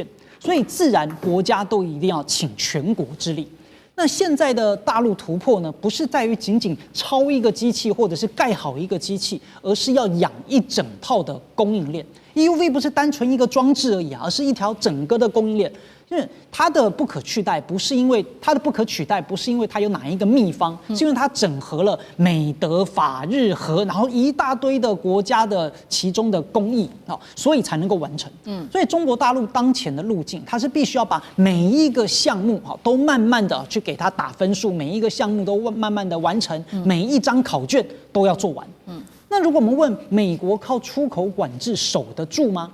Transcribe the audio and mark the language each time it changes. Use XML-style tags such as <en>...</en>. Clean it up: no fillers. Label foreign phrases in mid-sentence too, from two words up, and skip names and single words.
<zh>所以自然國家都一定要傾全國之力。那現在的大陸突破呢，不是在於僅僅抄一個機器或者是蓋好一個機器，而是要養一整套的供應鏈。EUV 不是單純一個裝置而已啊，而是一條整個的供應鏈。就是它的不可取代，不是因為它有哪一個秘方，是因為它整合了美德法日荷，然後一大堆的國家的其中的工藝啊，所以才能夠完成。所以中國大陸當前的路徑，它是必須要把每一個項目都慢慢的去給它打分數，每一個項目都慢慢的完成，每一張考卷都要做完。那如果我們問美國靠出口管制守得住嗎？</zh>